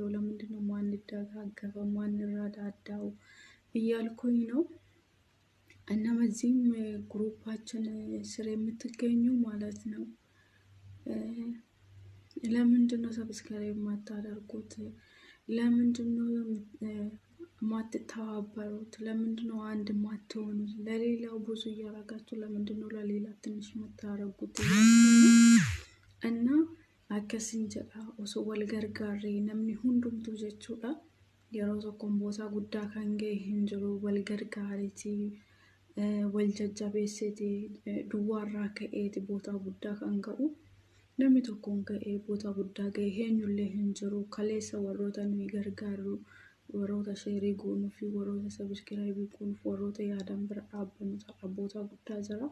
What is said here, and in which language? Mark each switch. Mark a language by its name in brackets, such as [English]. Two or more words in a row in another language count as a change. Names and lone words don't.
[Amharic] ለምንድነው ማንደጋገፈው ማንረዳዳው እያልኩኝ ነው። እና በዚህም ግሩፓችን ስር የምትገኙ ማለት ነው ለምንድነው ሰብስክራይብ ማታደርጉት? ለምንድነው ማትተባበሩት? ለምንድነው አንድ ማትሆኑት? ለሌላው ብዙ እያረጋችሁ ለምንድነው ለሌላ ትንሽ መታረጉት? [Oromo] እና akkasiin jedha osoo wal gargaarree namni hundumtuu jechuudha yeroo tokkoon boota guddaa kan ga'e hin jiru wal gargaareeti wal jajjabeessiti duwwaarraa ka'eeti boota guddaa kan ga'u namni tokkoon ga'ee boota guddaa ga'e eenyullee hin jiru kaleessa warroota nuyi gargaaru warroota sheerii goonuu fi warroota sabskiraayibii goonuu warroota yaadan bira dhaabbannu ta'a boota guddaa jira.